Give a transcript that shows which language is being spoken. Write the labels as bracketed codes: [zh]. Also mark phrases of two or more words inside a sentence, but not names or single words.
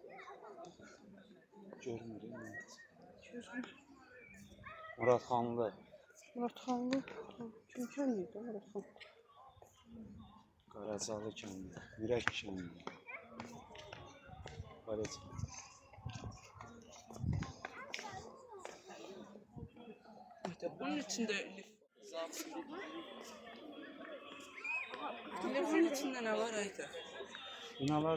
[az] Görmürüm. Muratxanlı. Muratxanlı, kim kəndi idi Muratxanlı? Qaracalı kəndi. Ürək kəndi. Qaracalı. [tr] Bunun içinde bunun içinde ne var Ayta? Binalar.